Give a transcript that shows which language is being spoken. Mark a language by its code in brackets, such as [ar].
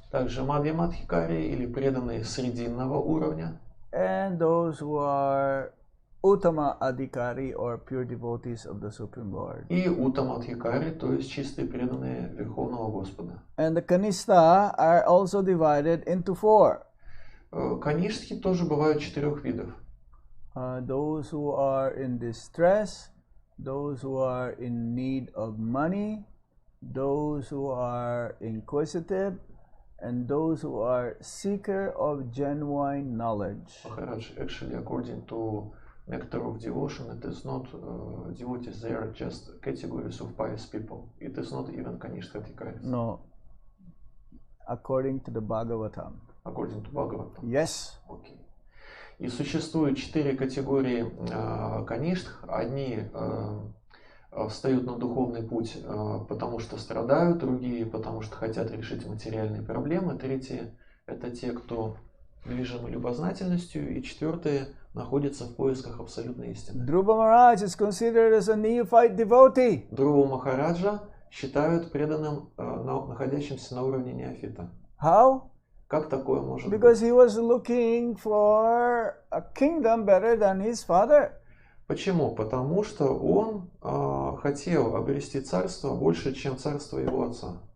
[ru] Также Мадхьям-Адхикари или преданные срединного уровня. [en] And those who are Uttama Adhikari or pure devotees of the Supreme Lord. [ru] И Уттама-Адхикари, то есть чистые преданные Верховного Господа. [en] And the Kanishta are also divided into four. [ru] Каништхи тоже бывают четырех видов. [en] Those who are in distress, those who are in need of money, those who are inquisitive, and those who are seeker of genuine knowledge. Maharaj, actually, according to nectar of devotion, it is not devotees, they are just categories of pious people. It is not even Kanishta-Adhikaris. No. According to the Bhagavatam. According to Bhagavatam? Yes. Okay. [ru] И существует четыре категории каништх. Одни встают на духовный путь, потому что страдают, другие, потому что хотят решить материальные проблемы, третьи – это те, кто движимы любознательностью, и четвертые находятся в поисках абсолютной истины. [en] Dhruva Maharaj is considered as a neophyte devotee. [ru] Dhruva Махараджа считают преданным, находящимся на уровне неофита. [en] How? [ru] Как такое может быть? [en] Because he was looking for a kingdom better than his father. [ru] Почему? Потому что он хотел обрести царство больше, чем царство его отца.